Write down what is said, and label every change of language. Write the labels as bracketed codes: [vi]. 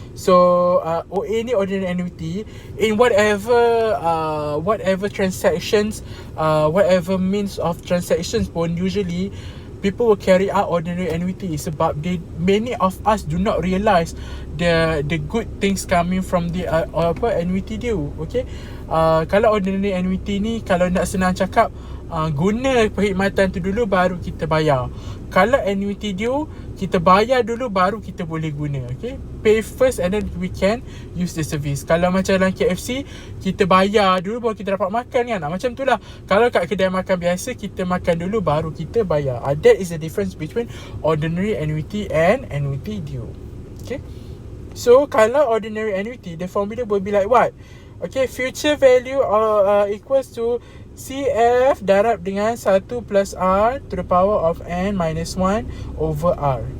[en] So any ordinary annuity in whatever transactions, whatever means of transactions [ms] pun, [en] usually people will carry out ordinary annuity [ms] sebab [en] many of us do not realise the good things coming from the annuity due. [ms] Okay, kalau ordinary annuity ni, kalau nak senang cakap, guna perkhidmatan tu dulu baru kita bayar. Kalau annuity due, kita bayar dulu baru kita boleh guna. [en] Okay, pay first and then we can use the service. [ms] Kalau macam dalam KFC, kita bayar dulu baru kita dapat makan kan. Macam tu lah. Kalau kat kedai makan biasa, kita makan dulu baru kita bayar. [en] That is the difference between ordinary annuity and annuity due. Okay, so [ms] kalau [en] ordinary annuity, the formula will be like what? Okay, future value equals to CF [ms] darab dengan [en] 1 plus R to the power of N minus 1 over R.